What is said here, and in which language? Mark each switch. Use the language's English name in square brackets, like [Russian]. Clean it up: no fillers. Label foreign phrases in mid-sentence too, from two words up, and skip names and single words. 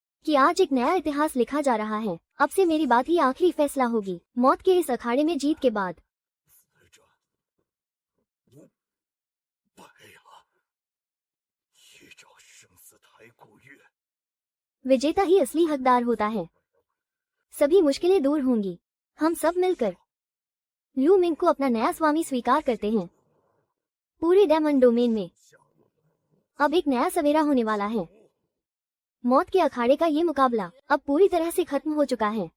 [Hindi] कि आज एक नया इतिहास लिखा जा रहा है। अब से मेरी बात ही आखिरी फैसला होगी। मौत के इस अखाड़े में जीत के बाद [Chinese] 死者无败了，依照生死台古月， [Hindi] विजेता ही असली हकदार होता है। सभी मुश्किलें दूर होंगी। हम सब मिलकर लू मिंग को अपना नया स्वामी स्वीकार करते हैं। पूरे डायमंड डोमेन में अब एक नया सवेरा होने वाला है। मौत के अखाड़े का ये मुकाबला अब पूरी तरह से खत्म हो चुका है।